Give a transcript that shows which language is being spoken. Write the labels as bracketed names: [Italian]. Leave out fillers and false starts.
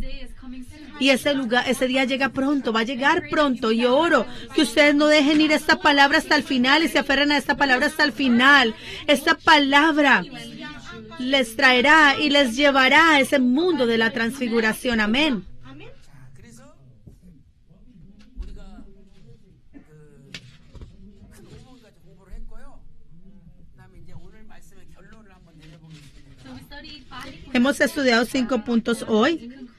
[English] Day is coming soon. [Spanish] Y ese día llega pronto, va a llegar pronto. Y oro que ustedes no dejen ir esta palabra hasta el final y se aferren a esta palabra hasta el final. Esta palabra les traerá y les llevará a ese mundo de la transfiguración. Amén. [Korean] 자, 그래서 우리가 큰 부분까지 공부를 했고요. 그다음에 이제 오늘 말씀의 결론을 한번 내려보겠습니다. [English] So we studied 5 [Spanish] Hemos estudiado 5 puntos hoy.